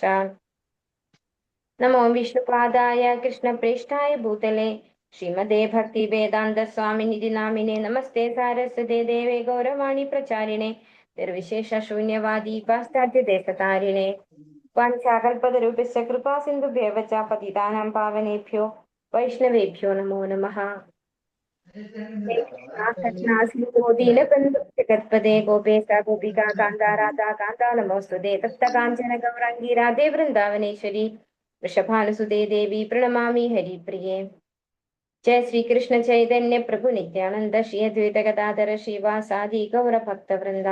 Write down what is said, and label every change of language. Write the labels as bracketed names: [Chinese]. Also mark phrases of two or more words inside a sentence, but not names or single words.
[Sanskrit] നമോ വിഷ്ണുപാദായ കൃഷ്ണപ്രേഷ്ഠായ ഭൂതലേ ശ്രീമദേ ഭക്തി വേദാന്ത സ്വാമിനിധി നാമിനെ നമസ്തേ സാരസ്വതേ ദേവേ ഗൗരവാണി പ്രചാരിണേ നിർവിശേഷ ശൂന്യവാദി പാശ്ചാത്യ ദേശതാരിണേ വാഞ്ചാകൽപതരൂപസ്യ കൃപാ സിന്ധുഭ്യവ ച പതിതാനാം പാവനേഭ്യോ വൈഷ്ണവേഭ്യോ നമോ നമഃ. ജഗത്പദേ ഗോപേശ ഗോപികാ കാന്താ രാധാ കാന്താ നമോസ്തുതേ തപ്ത കാഞ്ചന ഗൗരാംഗീ രാധേ വൃന്ദാവനേശ്വരി വൃഷഭാനുസുതേ ദേവി പ്രണമാമി ഹരിപ്രിയേ. ജയ ശ്രീകൃഷ്ണ ചൈതന്യ പ്രഭു നിത്യാനന്ദ ശ്രീ അദ്വൈത ഗദാധര ശ്രീവാസാദി ഗൗരഭക്തവൃന്ദ.